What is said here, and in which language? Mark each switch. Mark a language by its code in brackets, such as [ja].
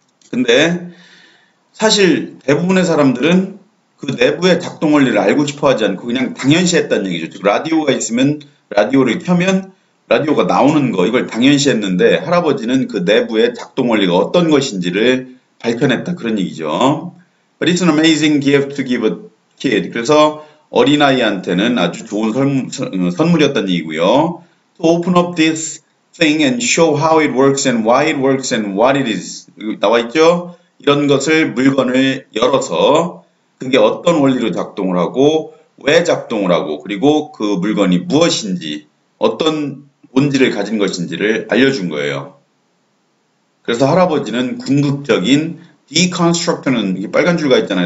[ko] 근데 사실 대부분의 사람들은 그 내부의 작동 원리를 알고 싶어 하지 않고 그냥 당연시했다는 얘기죠. 즉 라디오가 있으면 라디오를 켜면 라디오가 나오는 거 이걸 당연시했는데 할아버지는 그 내부의 작동 원리가 어떤 것인지를 밝혀냈다 그런 얘기죠. [en] But it's an amazing gift to give a kid. [ko] 그래서 어린아이한테는 아주 좋은 선물이었다는 얘기고요. [en] To open up this thing and show how it works and why it works and what it is. [ko] 나와 있죠? 이런 것을 물건을 열어서 그게 어떤 원리로 작동을 하고 왜 작동을 하고 그리고 그 물건이 무엇인지 어떤 본질을 가진 것인지를 알려준 거예요. 그래서 할아버지는 궁극적인 deconstruct는 이게 빨간 줄가 있잖아요.